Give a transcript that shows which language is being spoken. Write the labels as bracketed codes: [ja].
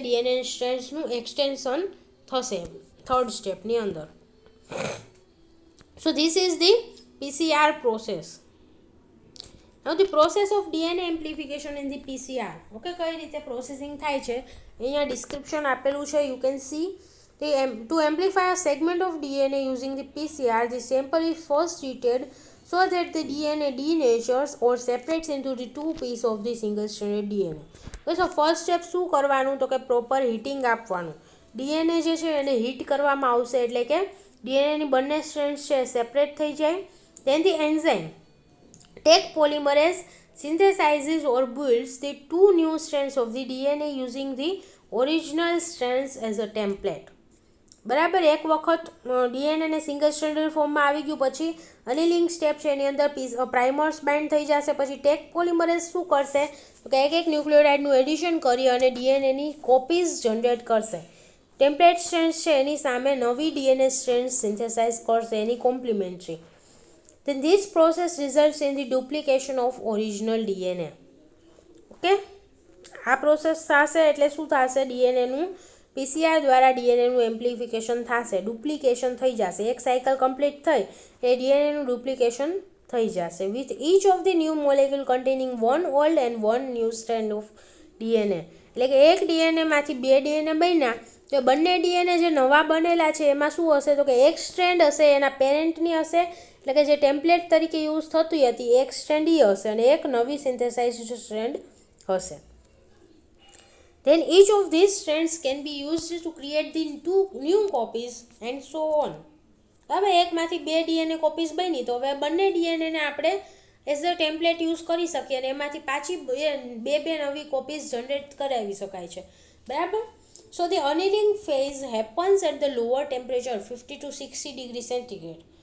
[gu] DNA સ્ટ્રેન્ડ્સનું extension થશે third સ્ટેપની અંદર. [en] So this is the PCR process. Now the process of DNA amplification in the PCR. [gu] Okay, કઈ રીતે processing થાય છે અહીંયા ડિસ્ક્રિપ્શન આપેલું છે. [en] You can see To amplify a segment of DNA using the PCR, the sample is first treated so that the DNA denatures or separates into the two pieces of the single stranded DNA. Okay, so first step [gu] શું કરવાનું તો કે proper heating આપવાનું. DNA જે છે એને heat કરવામાં આવશે એટલે કે ડીએનએની બંને સ્ટ્રેન્ડ્સ છે સેપરેટ થઈ જાય. [en] Then the enzyme take polymerase synthesizes or builds the two new strands of the DNA using the original strands as a template. [gu] બરાબર, એક વખત ડીએનએને સિંગલ સ્ટ્રેન્ડેડ ફોર્મમાં આવી ગયું પછી અનિલિંગ સ્ટેપ છે એની અંદર પ્રાઇમર્સ બાઇન્ડ થઈ જશે. પછી ટેક પોલિમરેઝ શું કરશે તો કે એક ન્યુક્લિયોટાઇડનું એડિશન કરી અને ડીએનએની કોપીઝ જનરેટ કરશે. ટેમ્પલેટ સ્ટ્રેન્ડ્સ છે એની સામે નવી ડીએનએ સ્ટ્રેન્ડ્સ સિન્થેસાઇઝ કરશે એની complimentary. [en] Then this process results in the duplication of original DNA. [gu] Okay, આ પ્રોસેસ થશે એટલે શું થશે, ડીએનએનું પીસીઆર દ્વારા ડીએનએનું એમ્પ્લિફિકેશન થશે, ડુપ્લિકેશન થઈ જશે. એક સાયકલ કમ્પ્લીટ થઈ એ ડીએનએનું ડુપ્લિકેશન થઈ જશે [en] With each of the new molecule containing one old and one new strand of DNA. [gu] એટલે કે એક ડીએનએમાંથી બે ડીએનએ બન્યા તો બંને ડીએનએ જે નવા બનેલા છે એમાં શું હશે તો કે એક સ્ટ્રેન્ડ હશે એના પેરેન્ટની હશે, એટલે કે જે ટેમ્પલેટ તરીકે યુઝ થતી હતી એક સ્ટ્રેન્ડ એ હશે અને એક નવી સિન્થેસાઇઝડ સ્ટ્રેન્ડ હશે. [en] Then each of these strands can be used to create the two new copies and so on. [gu] હવે એકમાંથી બે ડીએનએ કોપીઝ બની તો હવે બંને ડીએનએને આપણે એઝ અ ટેમ્પલેટ યુઝ કરી શકીએ અને એમાંથી પાછી બે નવી કોપીઝ જનરેટ કરાવી શકાય છે. બરાબર. [en] So the annealing phase happens at the lower temperature 50 to 60 degree centigrade.